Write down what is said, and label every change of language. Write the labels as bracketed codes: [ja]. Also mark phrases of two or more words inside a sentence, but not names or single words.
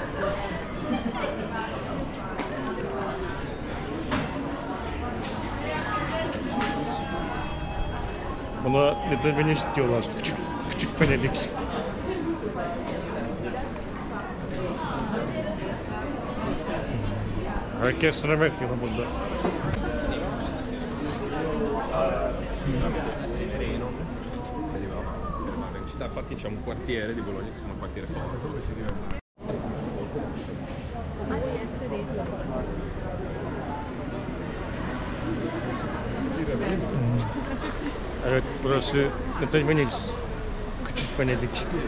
[tr] Buna Little Venice diyorlar. Küçük Venedik. Herkes sıra bekliyor burada. [it] Infatti c'è un quartiere di Bologna che si chiama quartiere Forum. [tr] Evet, burası Little Venice. Küçük Venedik.